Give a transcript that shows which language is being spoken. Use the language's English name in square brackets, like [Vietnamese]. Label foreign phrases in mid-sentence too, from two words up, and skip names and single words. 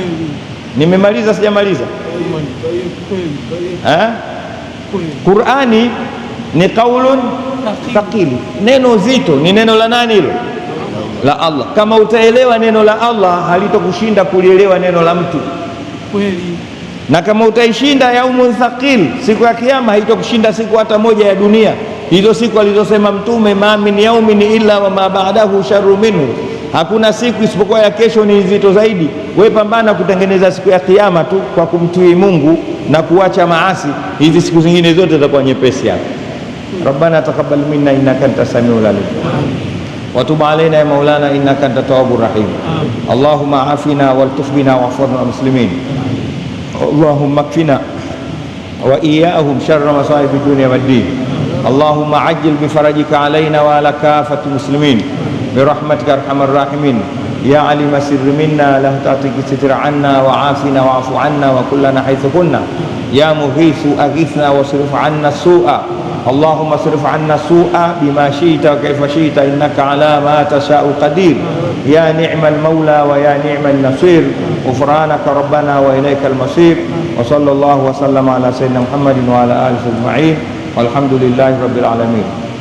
[Swahili] Nimemaliza sijamaliza? Qur'ani ni [Arabic] قول ثقيل, [Swahili] neno zito. Ni neno la nani hilo? La Allah. Kama utaelewa neno la Allah, halitokushinda kulielewa neno la mtu. Kweli. Na kama utaishinda [Arabic] يوم ثقيل, [Swahili] siku ya kiyama, haitokushinda siku hata moja ya dunia. Hizo siku alizosema Mtume, [Arabic] ما من يوم إلا وما بعده شر منه, [Swahili] hakuna siku isipokuwa ya kesho ni nzito zaidi. Wewe pambana kutengeneza siku ya kiyama tu kwa kumtii Mungu na kuacha maasi, hizi siku zingine zote zitakuwa nyepesi hapo. [Arabic] ربنا تقبل منا إنك أنت السميع العليم وتب علينا يا مولانا إنك أنت التواب الرحيم. اللهم عافنا والطف بنا واغفرنا مسلمين. اللهم اكفنا وإياهم شر مصائب الدنيا والدين. اللهم عجل بفرجك علينا وعلى كافة المسلمين برحمتك أرحم الراحمين. يا علم سر منا لا تعطيك ستر عنا وعافنا واعف عنا وكلنا حيث كنا يا مغيث أغثنا واصرف عنا السوء اللهم اصرف عنا السوء بما شئت وكيف شئت إنك على ما تشاء قدير يا نعم المولى ويا نعم النصير غفرانك ربنا وإليك المصير وصلى الله وسلم على سيدنا محمد وعلى آله أجمعين والحمد لله رب العالمين.